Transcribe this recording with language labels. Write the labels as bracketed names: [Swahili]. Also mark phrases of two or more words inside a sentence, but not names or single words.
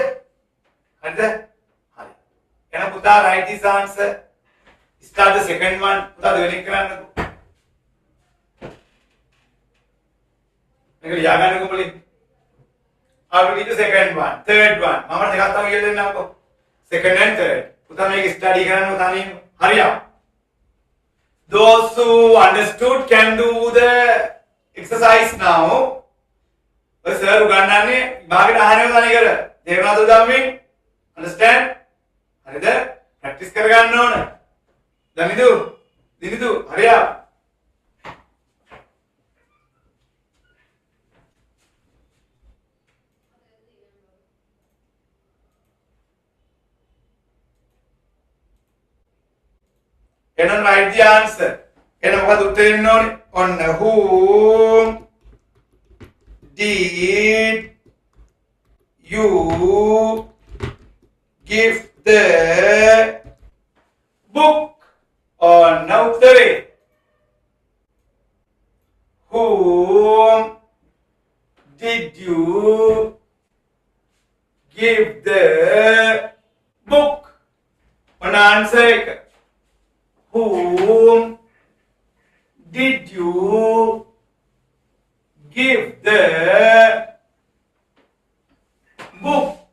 [Sinhala] හරිද? හරි. එහෙනම් පුතා [English] write this answer. Start the second one. [Sinhala] පුතා දෙවෙනි කරන්නකෝ. මේක ලියා ගන්නකෝ මුලින්. [English] I will teach the second one. Third one. [Sinhala] මම දෙකක් තමයි කියලා දෙන්නම්කෝ. [English] Second and third. [Sinhala] පුතා මේක study කරන්න තනියම. හරියට. [English] Those who understood can do the exercise now. [Sinhala] Sir උගන්වන්නේ භාගයට අහනවා තනි කර. තේරුණාද උදාමී? Understand? හරිද? practice කරගන්න ඕන. දනිදු? දිනිදු හරියට. [English] එහෙනම් write the answer. [Sinhala] එහෙනම් මොකද උත්තරේ එන්න ඕනේ? ඔන්න [English] whom did you give the book? [Sinhala] ඔන්න උත්තරේ. [English] Whom did you give the book? [Sinhala] ඔන්න answer එක. [English] Whom did you give the book?